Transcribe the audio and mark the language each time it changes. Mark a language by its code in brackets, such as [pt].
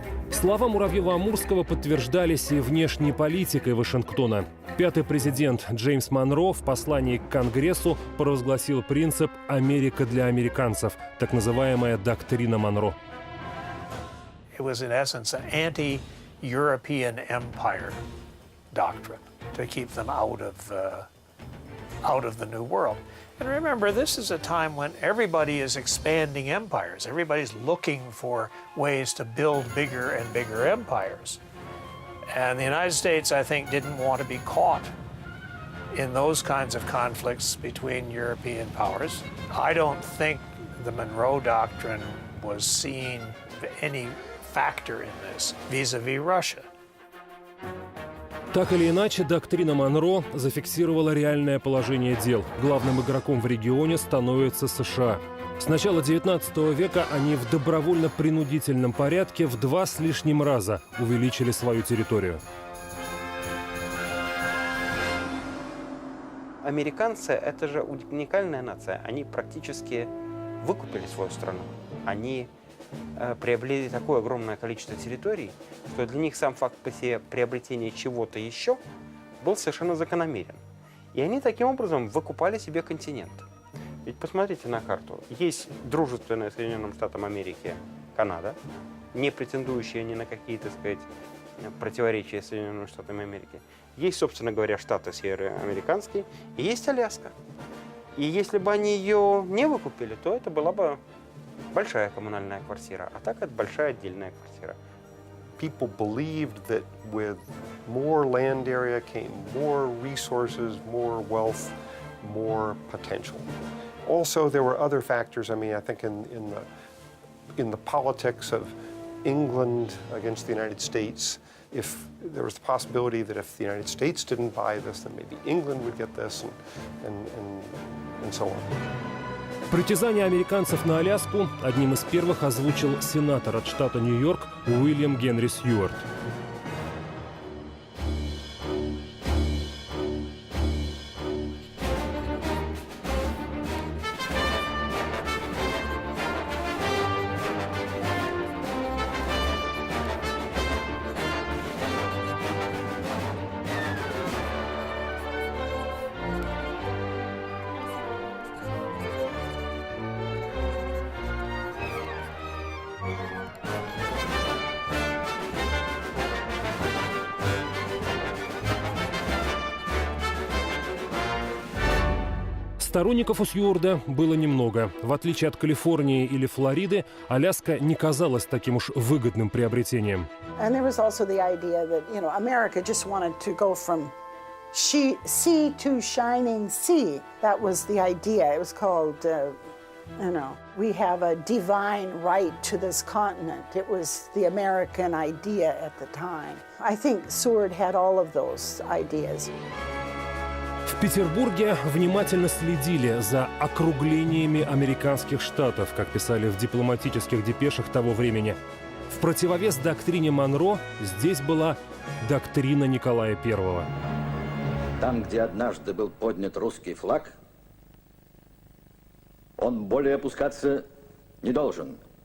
[ru] Слова Муравьева-Амурского подтверждались и внешней политикой Вашингтона. Пятый президент Джеймс Монро в послании к Конгрессу провозгласил принцип «Америка для американцев», так называемая доктрина Монро. [en] It was in essence an anti-European empire doctrine to keep them out of the New World. And remember, this is a time when everybody is expanding empires. Everybody's looking for ways to build bigger and bigger empires. And the United States, I think, didn't want to be caught in those kinds of conflicts between European powers. I don't think the Monroe Doctrine was seen any factor in this vis-a-vis Russia. [ru] Так или иначе, доктрина Монро зафиксировала реальное положение дел. Главным игроком в регионе становится США. С начала XIX века они в добровольно-принудительном порядке в 2 с лишним раза увеличили свою территорию. Американцы – это же уникальная нация. Они практически выкупили свою страну. Они приобрели такое огромное количество территорий, что для них сам факт приобретения чего-то еще был совершенно закономерен. И они таким образом выкупали себе континент. Ведь посмотрите на карту. Есть дружественная Соединенным Штатам Америки Канада, не претендующая ни на какие, так сказать, противоречия с Соединенными Штатами Америки. Есть, собственно говоря, штаты североамериканские, и есть Аляска. И если бы они ее не выкупили, то это была бы большая коммунальная квартира, а так это большая отдельная квартира. [en] People believed that with more land area came more resources, more wealth, more potential. Also, there were other factors. I mean, I think in the politics of England against the United States, if there was the possibility that if the United States didn't buy this, then maybe England would get this, and so on. [ru] Притязание американцев на Аляску одним из первых озвучил сенатор от штата Нью-Йорк Уильям Генри Сьюарт. Сторонников у Сьюарда было немного. В отличие от Калифорнии или Флориды, Аляска не казалась таким уж выгодным приобретением. [en] And there was also the idea that, you know, America just wanted to go from sea to shining sea. That was the idea. It was called, you know, we have a divine right to this continent. It was the American idea at the time. I think Seward had all of those ideas. [ru] В Петербурге внимательно следили за округлениями американских штатов, как писали в дипломатических депешах того времени. В противовес доктрине Монро здесь была доктрина Николая I. Там, где однажды был поднят русский флаг, он более опускаться не должен.